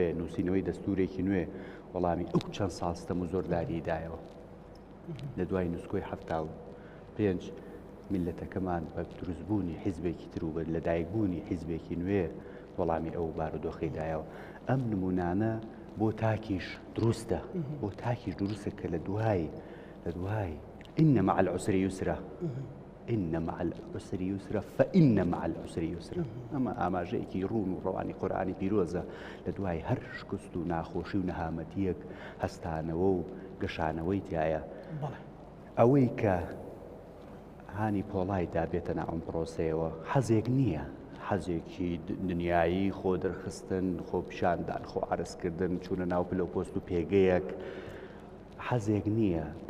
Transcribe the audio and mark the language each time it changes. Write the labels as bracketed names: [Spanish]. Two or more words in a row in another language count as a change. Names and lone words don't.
[Central Kurdish] نووسینەوەی دەستورێکی نوێ وەڵامی ئەو چەند ساڵستەم و زۆرداری دایەوە لە دوای نووسکۆی 75 میلەتەکەمان بە دروستبوونی حیزبێکی تر و بە لەدایکبوونی حیزبێکی نوێ وەڵامی ئەو بارودۆخی دایەوە ئەم نمونانە بۆ تاکیش دروستە بۆ تاکیش دروستە کە لە دوای [Arabic] إن مع العسر يسرا إن مع العسر يسرا فإن مع العسر يسرا [Central Kurdish] ئەمە ئاماژەیەکی ڕوون و ڕەوانی قورئانی پیرۆزە لە دوای هەر شکست و ناخۆشی و نەهامەتیەک هەستانەوە و گەشانەوەی تایە ئەوەی کە هانی پۆڵای دابێتە ناو ئەم پرۆسەیەوە حەزێک نییە حەزێکی دنیایی خۆ دەرخستن خۆ پیشاندان خۆ عرزکردن چوونە ناو پلە و پۆست و پێگەیەک حەزێک نییە